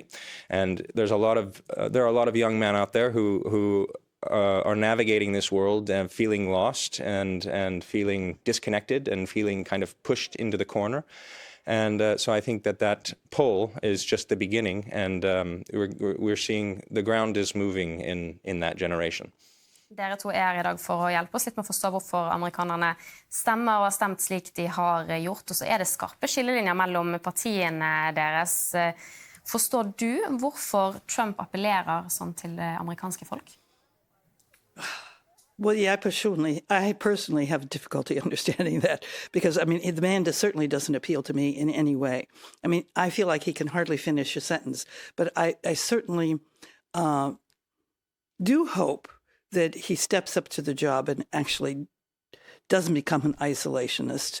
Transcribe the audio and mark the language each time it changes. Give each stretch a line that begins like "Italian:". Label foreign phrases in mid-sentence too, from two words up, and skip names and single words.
English: And there are a lot of young men out there who are navigating this world and feeling lost and feeling disconnected and feeling kind of pushed into the corner. And so I think that poll is just the beginning, and we're seeing the ground is moving in that generation.
Norwegian: Dere to I dag for å hjelpe oss litt med å forstå hvorfor amerikanerne stemmer og har stemt slik de har gjort, og så det skarpe skillelinjer mellom partiene deres. Forstår du hvorfor Trump appellerer sånn til det amerikanske folk?
English: Well, yeah, I personally have difficulty understanding that because, I mean, the man certainly doesn't appeal to me in any way. I mean, I feel like he can hardly finish a sentence, but I certainly do hope that he steps up to the job and actually doesn't become an isolationist.